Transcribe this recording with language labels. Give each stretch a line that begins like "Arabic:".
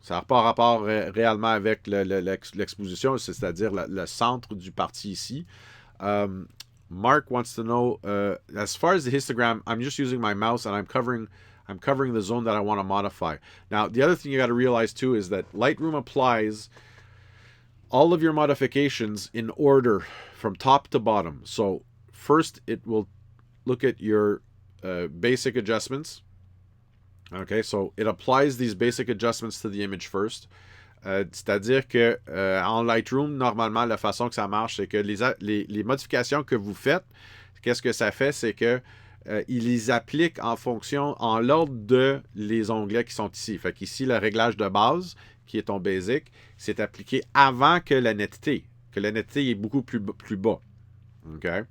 French: Ça n'a pas rapport réellement avec l'exposition, c'est-à-dire le centre du parti ici.
English: Mark wants to know, as far as the histogram, I'm just using my mouse and I'm covering the zone that I want to modify. Now, the other thing you got to realize too is that Lightroom applies all of your modifications in order from top to bottom. So first, it will look at your basic adjustments. Okay, so it applies these basic adjustments to the image first.
French: C'est-à-dire que en Lightroom, normalement, la façon que ça marche, c'est que les modifications que vous faites, qu'est-ce que ça fait, c'est que il les applique en l'ordre de les onglets qui sont ici. Fait qu'ici, le réglage de base, qui est ton basic, c'est appliqué avant que la netteté est beaucoup plus bas. OK?